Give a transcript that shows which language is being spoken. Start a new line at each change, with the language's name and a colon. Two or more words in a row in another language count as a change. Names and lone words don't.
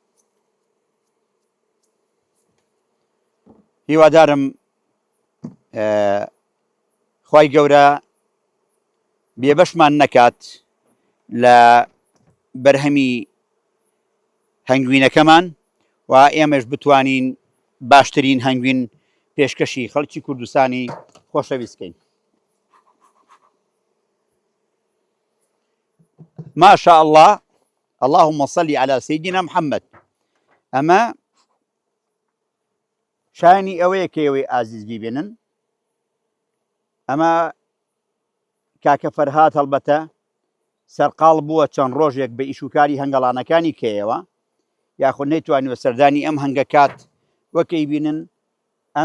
Central Kurdish: هیوادارم خوای گەورە بێبەشمان نەکات لە بەرهەمی هەنگوینەکەمان و ئێمەش بتوانین باشترین هەنگوین پێشکەشی خەڵکی کوردستانی خۆشەویستکەین
Arabic: ما شاء الله اللهم صل على سيدنا محمد
Central Kurdish: ئەمە شانی ئەوەیە کە ئێوەی ئازیز بیبێنن ئەمە کاکە فەرهاد هەڵبەتە سەرقاڵ بووە چەند ڕۆژێک بە ئیشوکاری هەنگەڵانەکانی کێیەوە یاخود نەیتوانیوە سەردانی ئەم هەنگە کات وەکەی بینن ئەم